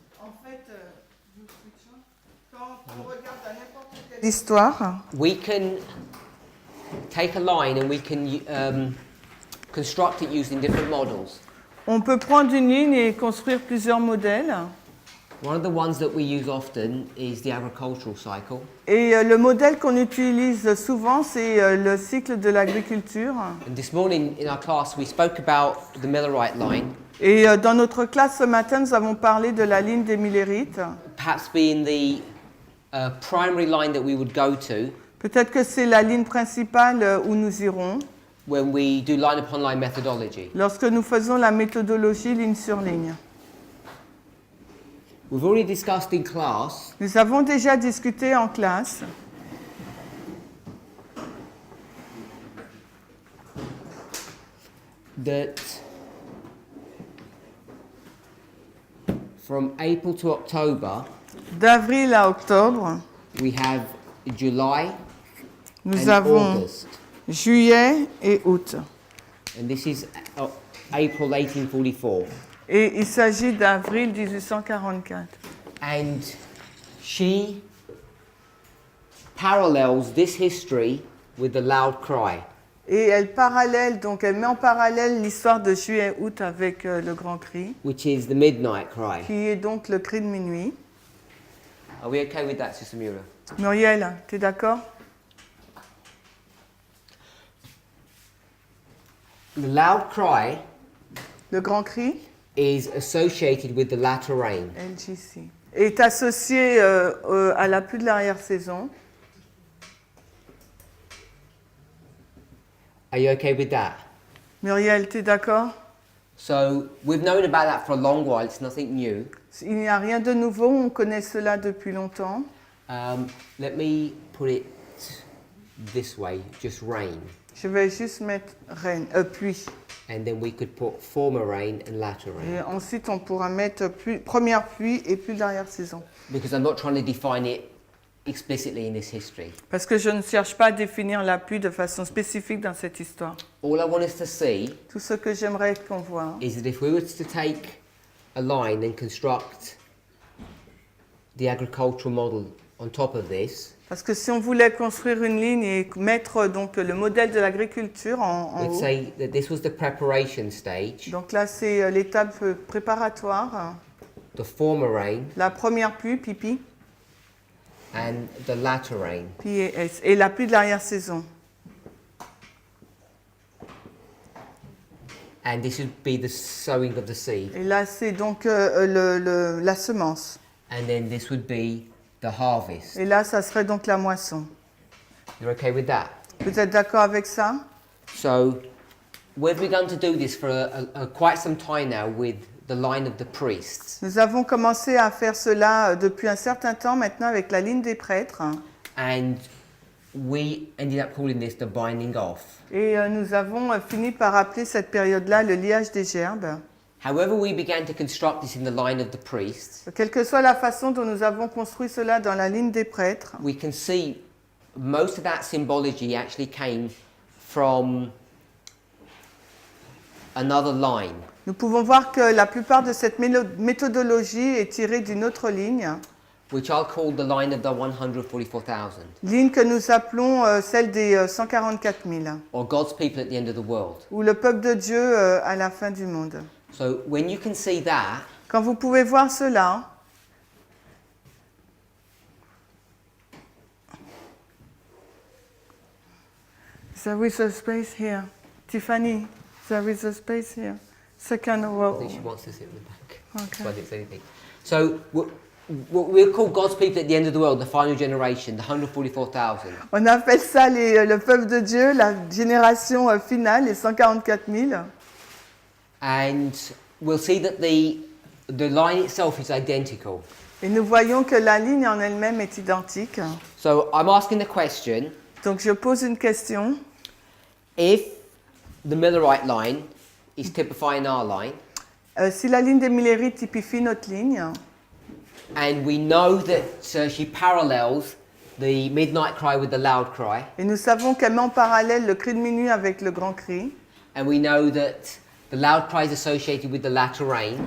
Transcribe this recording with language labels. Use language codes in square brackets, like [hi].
[fr] en fait, quand on regarde à n'importe quelle histoire, [en] we can take a line and we can construct it using different models. [fr] on peut prendre une ligne et construire plusieurs modèles. [en] One of the ones that we use often is the agricultural cycle. [fr] Et le modèle qu'on utilise souvent, c'est le cycle de l'agriculture. [en] And this morning in our class, we spoke about the Millerite line, [fr] Et dans notre classe ce matin, nous avons parlé de la ligne des Millérites. [en] perhaps being the primary line that we would go to [fr] Peut-être que c'est la ligne principale où nous irons [en] when we do line upon line methodology. [fr] lorsque nous faisons la méthodologie ligne sur ligne. [en] We've already discussed in class [fr] Nous avons déjà discuté en classe [en] that from April to October, [fr] d'avril à octobre. [en] we have July [fr] Nous [en] and [fr] avons [en] August. [fr] juillet et août. [en] And this is April 1844. [fr] Et il s'agit d'avril 1844. [en] And she parallels this history with the loud cry. [fr] Et elle met en parallèle l'histoire de juillet et août avec le grand cri, [en] Which is the midnight cry. [fr] qui est donc le cri de minuit. [en] Are we okay with that, Sister Mura? [fr] Muriel, tu es d'accord? [en] The loud cry [fr] Le grand cri, [en] is associated with the latter rain. [fr] LGC, est associé à la pluie de l'arrière-saison. [en] Are you okay with that? [fr] Muriel, tu es d'accord? [en] So we've known about that for a long while. It's nothing new. [fr] Il n'y a rien de nouveau, on connaît cela depuis longtemps. [en] Let me put it this way, just rain. [fr] Je vais juste mettre pluie. [en] And then we could put former rain and latter rain. [fr] Et ensuite, on pourra mettre première pluie et pluie de l'arrière-saison. [en] Because I'm not trying to define it explicitly in this history. [fr] Parce que je ne cherche pas à définir la pluie de façon spécifique dans cette histoire. [en] All I want us to see [fr] Tout ce que j'aimerais qu'on voit, [en] is that if we were to take a line and construct the agricultural model on top of this, [fr] parce que si on voulait construire une ligne et mettre donc le modèle de l'agriculture en [en] let's [fr] haut, [en] say that this was the preparation stage, [fr] donc là c'est l'étape préparatoire, [en] the former rain [fr] la première pluie, pipi, [en] and the latter rain. [fr] PAS, et la pluie de l'arrière-saison. [en] And this would be the sowing of the seed. [fr] Et là c'est donc la semence. [en] And then this would be the harvest. [fr] Et là ça serait donc la moisson. [en] You're okay with that? [fr] Vous êtes d'accord avec ça? [en] So we've begun to do this for quite some time now with the line of the priests. [fr] Nous avons commencé à faire cela depuis un certain temps maintenant avec la ligne des prêtres. [en] And we ended up calling this the binding off. [fr] Et nous avons fini par appeler cette période-là le liage des gerbes. [en] However we began to construct this in the line of the priests, [fr] Quelle que soit la façon dont nous avons construit cela dans la ligne des prêtres, [en] we can see most of that symbology actually came from another line. [fr] nous pouvons voir que la plupart de cette méthodologie est tirée d'une autre ligne, [en] Which I'll call the line of the 144,000, [fr] ligne que nous appelons celle des 144 000, [en] or God's people at the end of the world. [fr] ou le peuple de Dieu à la fin du monde. [en] So when you can see that, [fr] Quand vous pouvez voir cela, [en] there is a space here. Tiffany, there is a space here. Second I row. think she wants to sit in the back. Okay. So I didn't say anything. So what we'll call God's people at the end of the world, the final generation, the 144,000. [fr] On appelle ça le peuple de Dieu, la génération finale, les 144 000. [en] And we'll see that the line itself is identical. [fr] Et nous voyons que la ligne en elle-même est identique. [en] So I'm asking the question, [fr] Donc je pose une question. [en] if the Millerite line is typifying our line, [fr] Si la ligne des Millérites typifie notre ligne, [en] and we know that she parallels the midnight cry with the loud cry, [fr] et nous savons qu'elle met en parallèle le cri de minuit avec le grand cri, [en] and we know that the loud cry is associated with the latter rain,